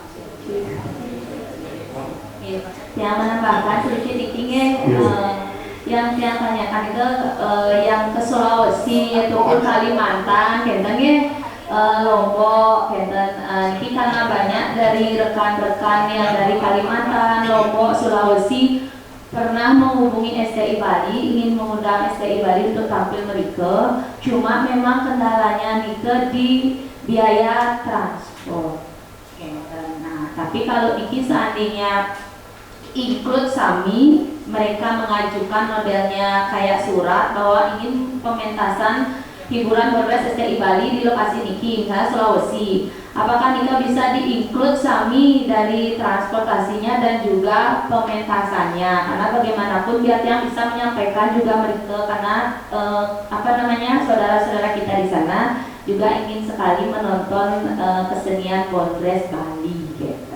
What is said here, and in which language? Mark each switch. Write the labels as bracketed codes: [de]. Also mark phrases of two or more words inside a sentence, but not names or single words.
[id] Yang menambahkan sedikit ingin yang saya tanyakan itu yang ke Sulawesi ataupun Kalimantan, kentangnya Lombok, ini karena banyak dari rekan-rekan yang dari Kalimantan, Lombok, Sulawesi pernah menghubungi STI Bali, ingin mengundang STI Bali untuk tampil mereka, cuma memang kendalanya nika di biaya transport. Nah, tapi kalau iki seandainya include sami, mereka mengajukan modelnya kayak surat bahwa ingin pementasan hiburan berbasis STI Bali di lokasi niki, misalnya Sulawesi. Apakah Nika bisa di-include sami dari transportasinya dan juga pementasannya? Karena bagaimanapun biar yang bisa menyampaikan juga mereka, karena saudara-saudara kita di sana juga ingin sekali menonton kesenian Bondres Bali, gitu.